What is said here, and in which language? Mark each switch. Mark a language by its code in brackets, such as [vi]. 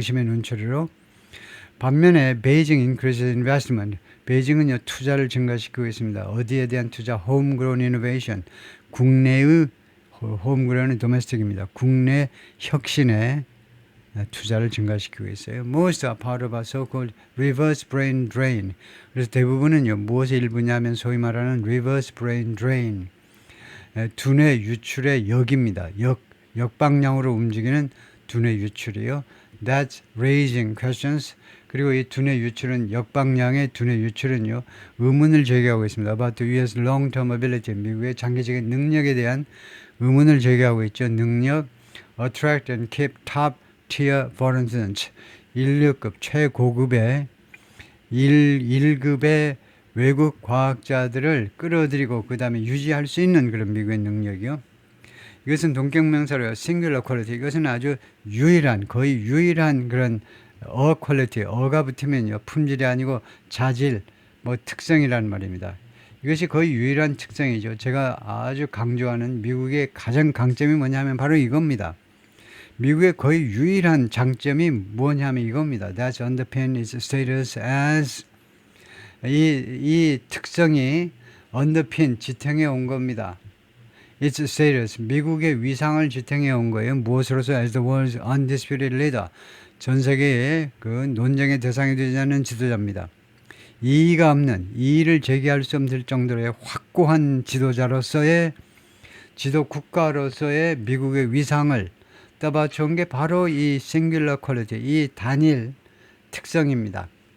[ko] 의심의 눈초리로. 반면에 베이징 increases investment. 베이징은요, 투자를 증가시키고 있습니다. 어디에 대한 투자? homegrown innovation. 국내의 homegrown은 domestic입니다. 국내 혁신에 투자를 증가시키고 있어요. [en] Most are part of a so-called reverse brain drain. [ko] 그래서 대부분은요, 무엇의 일부냐면 소위 말하는 reverse brain drain. 두뇌 유출의 역입니다. 역방향으로 움직이는 두뇌 유출이요. [en] That's raising questions. [ko] 그리고 이 두뇌 유출은 역방향의 두뇌 유출은요 의문을 제기하고 있습니다. [en] About the U.S. [ko] long-term ability 미국의 장기적인 능력에 대한 의문을 제기하고 있죠. 능력 [en] attract and keep top tier foreign students [ko] 1류급 최고급의 1급의 외국 과학자들을 끌어들이고 그 다음에 유지할 수 있는 그런 미국의 능력이요. 이것은 동격명사로요. singular quality. 이것은 아주 유일한 거의 유일한 그런 quality. 어가 붙으면요. 품질이 아니고 자질, 뭐 특성이란 말입니다. 이것이 거의 유일한 특성이죠. 제가 아주 강조하는 미국의 가장 강점이 뭐냐면 바로 이겁니다. 미국의 거의 유일한 장점이 뭐냐면 이겁니다. [en] That's underpin its status as [ko] 이 특성이 [en] underpin [ko] 지탱해 온 겁니다. Its status 미국의 위상을 지탱해 온 거예요. 무엇으로서 [en] as the world's undisputed leader [ko] 전 세계의 그 논쟁의 대상이 되지 않는 지도자입니다. 이의가 없는 이의를 제기할 수 없을 정도의 확고한 지도자로서의 지도 국가로서의 미국의 위상을 떠받쳐온 게 바로 이 singular quality, 이 단일 특성입니다.